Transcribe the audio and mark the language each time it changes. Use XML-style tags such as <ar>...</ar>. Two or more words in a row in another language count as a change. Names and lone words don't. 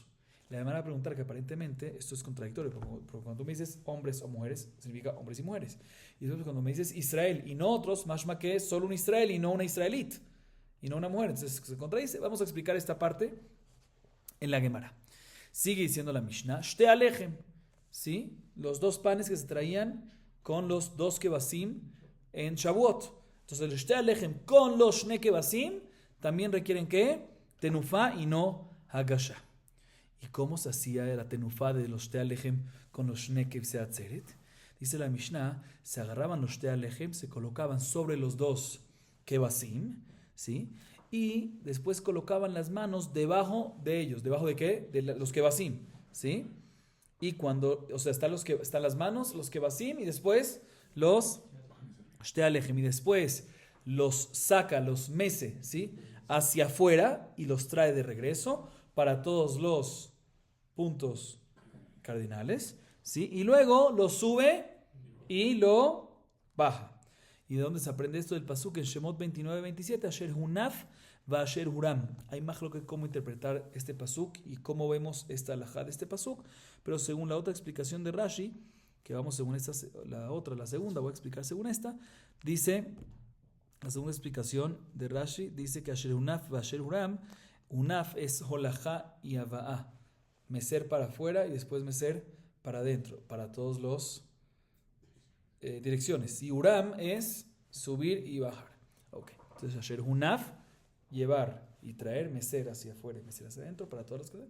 <es>Le van a preguntar que aparentemente esto es contradictorio, porque cuando tú me dices hombres o mujeres, significa hombres y mujeres. Y después cuando me dices Israel y no otros, mashma que es solo un Israel y no una israelit, y no una mujer. Entonces se contradice. Vamos a explicar esta parte en la Gemara. Sigue diciendo la Mishnah,</es> <he>שתי הלחם,</he> <es>¿sí? Los dos panes que se traían con los dos kebasim en Shavuot. Entonces el</es> <he>שתי הלחם</he> <es>con los</es> <he>שני כבשים</he> <es>también requieren ¿qué? Tenufá y no hagashá. ¿Y cómo se hacía la tenufá de los</es> <he>שתי הלחם</he> <es>con los</es> <he>שני כבשי עצרת?</he> <es>Dice la Mishnah, se agarraban los</es> <he>שתי הלחם,</he> <es>se colocaban sobre los dos kebasim, ¿sí? Y después colocaban las manos debajo de ellos. ¿Debajo de qué? De los kebasim, ¿sí? Y cuando, o sea, están las manos, los kebasim, y después los</es> <he>שתי הלחם,</he> <es>y después los saca, los mece, ¿sí? Hacia afuera y los trae de regreso para todos los puntos cardinales, ¿sí? Y luego lo sube y lo baja. ¿Y de dónde se aprende esto? Del pasuk en Shemot 29-27,</es> <he>אשר הונף ואשר הורם.</he> <es>Hay más lo que cómo interpretar este pasuk y cómo vemos esta alajá de este pasuk, pero según la otra explicación de Rashi, que vamos según esta, la segunda, voy a explicar según esta, dice, la segunda explicación de Rashi, dice que</es> <he>אשר הונף ואשר הורם,</he> <es>hunaf es holajá y avaá, mecer para afuera y después mecer para adentro, para todos los direcciones. Y Uram es subir y bajar. Okay. Entonces,</es> <he>אשר הונף,</he> <es>llevar y traer, mecer hacia afuera y mecer hacia adentro para todas las cosas.</es>